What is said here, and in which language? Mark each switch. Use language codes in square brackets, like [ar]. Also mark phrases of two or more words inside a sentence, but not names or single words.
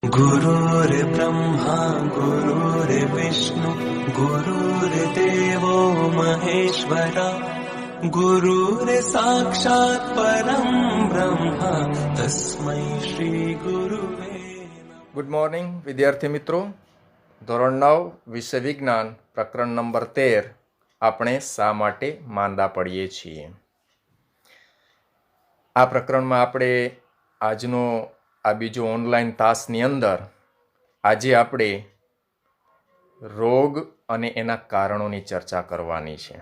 [sa] गुरुर्ब्रह्मा गुरुर्विष्णु गुरुर्देवो महेश्वरा गुरुर्साक्षात् परं ब्रह्म तस्मै श्री गुरुवे [en] good morning [gu] વિદ્યાર્થી મિત્રો. ધોરણ 9 વિષય વિજ્ઞાન પ્રકરણ નંબર 13 આપણે શા માટે માંદા પડીએ છીએ. આ પ્રકરણમાં આપણે આજનો આ બીજો ઓનલાઈન તાસની અંદર આજે આપણે રોગ અને એના કારણોની ચર્ચા કરવાની છે.